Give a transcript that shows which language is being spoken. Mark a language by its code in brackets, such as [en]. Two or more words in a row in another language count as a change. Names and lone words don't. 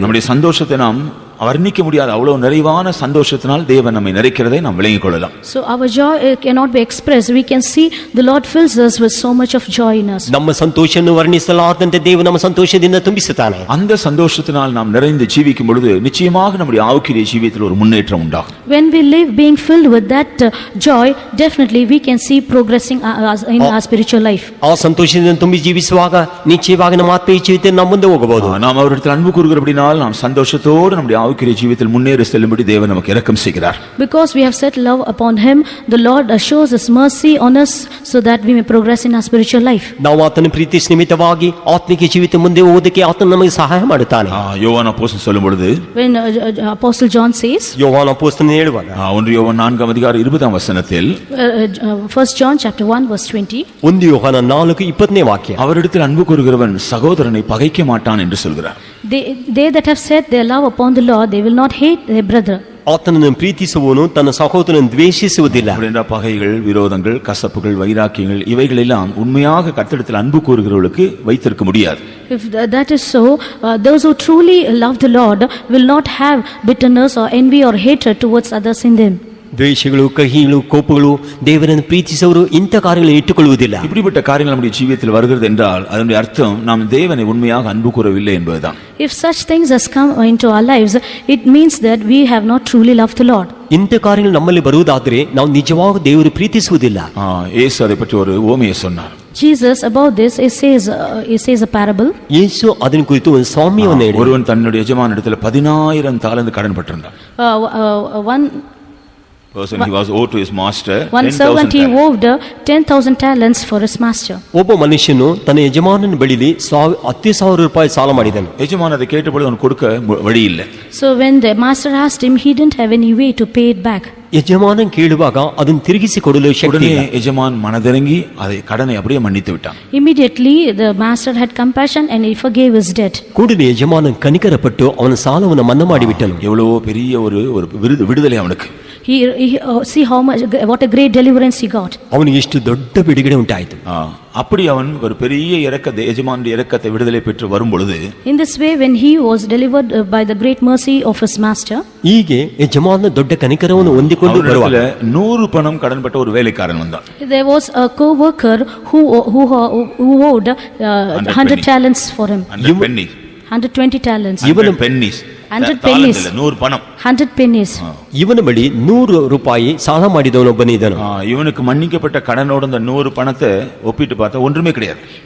[ta] நம்முடைய சந்தோஷத்தை நாம் வர்ணிக்க முடியாத அவ்வளவு நிறைவான சந்தோஷத்தினால் தேவன் நம்மை நிறைக்கிறதை நாம் விளங்கிக் கொள்ளலாம். [en] So our joy cannot be expressed. We can see the Lord fills us with so much of joy in us. [kn] ನಮ್ಮ ಸಂತೋಷವನ್ನು ವರ್ಣಿಸಲಾರದಂತೆ ದೇವರು ನಮ್ಮ ಸಂತೋಷದಿಂದ ತುಂಬಿಸುತ್ತಾನೆ. [ta] அந்த சந்தோஷத்தினால் நாம் நிறைந்து ஜீவிக்கும் பொழுது நிச்சயமாக நம்முடைய ஆவிக்குரிய ஜீவியத்தில் ஒரு முன்னேற்றம் உண்டாகும். [en] When we live being filled with that joy, definitely we can see progressing in our spiritual life. [kn] ಆ ಸಂತೋಷದಿಂದ ತುಂಬಿ ಜೀವಿಸುವಾಗ ನಿಶ್ಚಯವಾಗಿ ನಮ್ಮ ಆತ್ಮೀಯ ಜೀವಿತದಲ್ಲಿ ನಾವು ಮುಂದೆ ಹೋಗಬಹುದು. [ta] நாம் அவரிடத்தில் அன்பு கூறுகிறபடினால் நாம் சந்தோஷத்தோடு நம்முடைய ஆவிக்குரிய ஜீவிதத்தில் முன்னேறி செல்லும்படி தேவன் நமக்கு இரக்கம் செய்கிறார். [en] Because we have set love upon him, the Lord shows his mercy on us so that we may progress in our spiritual life. [kn] ನಾವು ಆತನ ಪ್ರೀತಿಸಿ ನಿಮಿತ್ತವಾಗಿ ಆತ್ಮಿಕ ಜೀವಿತ ಮುಂದೆ ಹೋಗೋದಕ್ಕೆ ಆತನು ನಮಗೆ ಸಹಾಯ ಮಾಡುತ್ತಾನೆ. [ta] யோவான் அப்போஸ்தலன் சொல்லும் பொழுது [en] When Apostle John says, [kn] ಯೋಹಾನ ಅಪೊಸ್ತಲನು ಹೇಳುವಾಗ [ta] 1 யோவான் 4:20 [en] 1 John chapter 1 verse 20, [kn] 1 ಯೋಹಾನ 4:20 ವಾಕ್ಯ, [ta] அவரிடத்தில் அன்பு கூறுகிறவன் சகோதரனை பகைக்க மாட்டான் என்று சொல்கிறார். [en] they that have set their love upon the Lord, they will not hate their brother. [kn] ಆತನನ್ನು ಪ್ರೀತಿಸುವವನು ತನ್ನ ಸಹೋದರನನ್ನು ದ್ವೇಷಿಸುವುದಿಲ್ಲ. [ta] அப்படின்ற பகைகள், விரோதங்கள், கசப்புகள், வைராக்கியங்கள் இவைகளெல்லாம் உண்மையாக கர்த்தரிடத்தில் அன்பு கூறுகிறவர்களுக்கு வைத்திருக்க முடியாது. [en] If that is so, those who truly love the Lord will not have bitterness or envy or hatred towards others in them. [kn] ದ್ವೇಷಗಳು, ಕಹಿಗಳು, ಕೋಪಗಳು, ದೇವರನ್ನು ಪ್ರೀತಿಸುವವರು ಇಂಥ ಕಾರ್ಯಗಳನ್ನು ಇಟ್ಟುಕೊಳ್ಳುವುದಿಲ್ಲ. [ta] இப்படிப்பட்ட காரியங்கள் நம்முடைய ஜீவியத்தில் வருகிறது என்றால் அதனுடைய அர்த்தம் நாம் தேவனை உண்மையாக அன்பு கூறவில்லை என்பதுதான். [en] If such things has come into our lives, it means that we have not truly loved the Lord. [kn] ಇಂಥ ಕಾರ್ಯಗಳು ನಮ್ಮಲ್ಲಿ ಬರುವುದಾದರೆ ನಾವು ನಿಜವಾಗಿ ದೇವರು ಪ್ರೀತಿಸುವುದಿಲ್ಲ. [ta] இயேசு அதை பற்றி ஒரு உவமையை சொன்னார். [en] Jesus about this he says a parable. [kn] ಯೇಸು ಅದನ್ನ ಕುರಿತು ಒಂದು ಸಾಮ್ಯವನ್ನು ಹೇಳಿದ. [ta] ஒருவன் தன்னுடைய எஜமானிடத்தில் 10,000 தாலந்து கடன் பட்டிருந்தான். [en] One person he was owed to his master One 10,000 servant he talents. owed 10,000 talents for his master. [kn] ಒಬ್ಬ ಮನುಷ್ಯನು ತನ್ನ ಯಜಮಾನನ ಬಳಿಲಿ 10,000 ರೂಪಾಯಿ ಸಾಲ ಮಾಡಿದನು. [ta] எஜமான் அதை கேட்டபொழுது அவன் கொடுக்க வழி இல்லை. [en] So when the master asked him, he didn't have any way to pay it back. [kn] ಯಜಮಾನ ಕೇಳುವಾಗ ಅದನ್ನು ತಿರುಗಿಸಿ ಕೊಡಲು ಶಕ್ತಿ [ta] உடனே [kn] ಇಲ್ಲ. [ta] எஜமான் மனதிறங்கி அதை கடனை அப்படியே மன்னித்து விட்டான். [en] Immediately the master had compassion and he forgave his debt. [kn] ಕೂಡಲೇ ಯಜಮಾನ ಕನಿಕರಪಟ್ಟು ಅವನ ಸಾಲವನ್ನು ಮನ್ನಾ ಮಾಡಿಬಿಟ್ಟನು. [ta] எவ்வளவு பெரிய ஒரு விடுதலை அவனுக்கு. [en] See how much, what a great deliverance he got. [kn] ಅವನಿಗೆ ಎಷ್ಟು ದೊಡ್ಡ ಬಿಡುಗಡೆ ಉಂಟಾಯಿತು. [ta] அப்படி அவன் ஒரு பெரிய இரக்கத்தை எஜமானுடைய இரக்கத்தை விடுதலை பெற்று வரும் பொழுது [en] In this way, when he was delivered by the great mercy of his master, [kn] ಹೀಗೆ ಯಜಮಾನ ದೊಡ್ಡ ಕನಿಕರವನ್ನು ಹೊಂದಿಕೊಂಡು ಬರುವಾಗ [ta] 100 பணம் கடன்பட்ட ஒரு வேலைக்காரன் வந்தான். [en] there was a co-worker who owed 100 talents for him. 100 pennies. 120 talents. 100 pennies. 100 pennies. [ta] 100 பணம். [en] 100 pennies. [kn] ಇವನ ಬಳಿ 100 ರೂಪಾಯಿ ಸಾಲ ಮಾಡಿದವನೊಬ್ಬನಿದ್ದನು. [ta] இவனுக்கு மன்னிக்கப்பட்ட கடனோட அந்த 100 பணத்தை ஒப்பிட்டு பார்த்தா ஒன்றுமே கிடையாது.